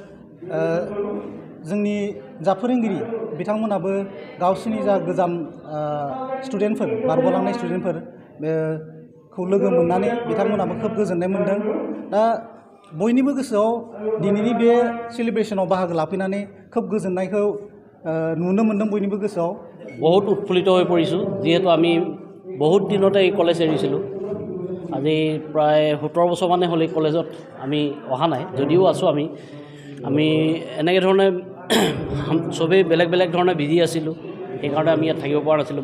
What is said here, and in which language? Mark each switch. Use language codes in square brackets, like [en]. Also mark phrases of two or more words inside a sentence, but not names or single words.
[brx] जोंनि जा फोरोंगिरि बिथांमोनाबो गावसोरनि जा गोजाम स्टुडेन्टफोर बारग'लांनाय स्टुडेन्टफोर बेखौ लोगो मोननानै बिथांमोनाबो खोब गोजोननाय मोनदों दा बयनिबो गोसोआव दिनैनि बे सेलिब्रेसनाव बाहागो लाफैनानै खोब गोजोननायखौ नुनो मोनदों बयनिबो गोसोआव [as] বহুত উৎফুল্লিত হৈ পৰিছোঁ যিহেতু আমি বহুত দিনতে এই কলেজ এৰিছিলোঁ আজি প্ৰায় 17 বছৰ মানে হ'ল এই কলেজত আমি অহা নাই যদিও আছোঁ আমি এনেকৈ ধৰণে চবেই বেলেগ বেলেগ ধৰণে বিজি আছিলোঁ সেইকাৰণে আমি ইয়াত থাকিব পৰা নাছিলোঁ